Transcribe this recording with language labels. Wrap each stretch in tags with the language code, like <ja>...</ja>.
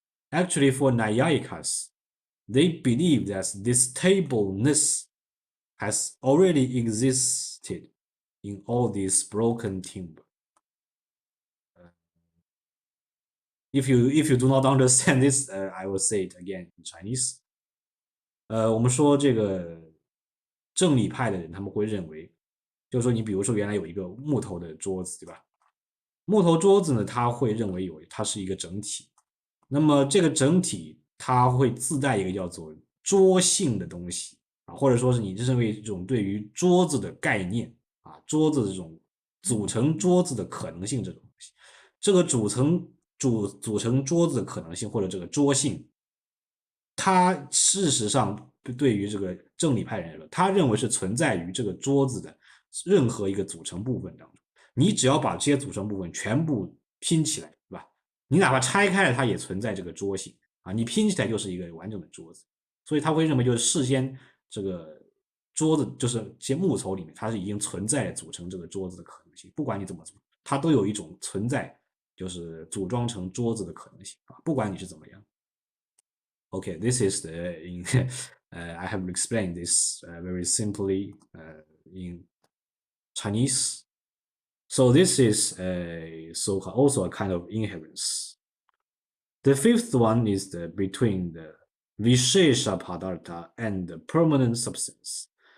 <en>Actually, for Nayayikas, they believe that this tableness has already existed in all these broken timber. If you do not understand this, I will say it again in Chinese.</en> <zh>我们说这个正理派的人，他们会认为，就是说你比如说原来有一个木头的桌子，对吧？木头桌子呢，他会认为它是一个整体。那么这个整体它会自带一个叫做桌性的东西啊，或者说是你认为这种对于桌子的概念啊，桌子这种组成桌子的可能性这种东西，这个组成桌子的可能性或者这个桌性，它事实上对于这个正理派人来说，他认为是存在于这个桌子的任何一个组成部分当中，你只要把这些组成部分全部拼起来，对吧？你哪怕拆开了，它也存在这个桌性啊，你拼起来就是一个完整的桌子。所以他会认为就是事先这个桌子就是些木头里面，它是已经存在组成这个桌子的可能性。不管你怎么做，它都有一种存在，就是组装成桌子的可能性啊。不管你是怎么样。</zh> <en>Okay, this is the in I have explained this very simply in Chinese. So this is a so also a kind of inherence. The fifth one is the between the Vishesha Padartha and the permanent substance.</en>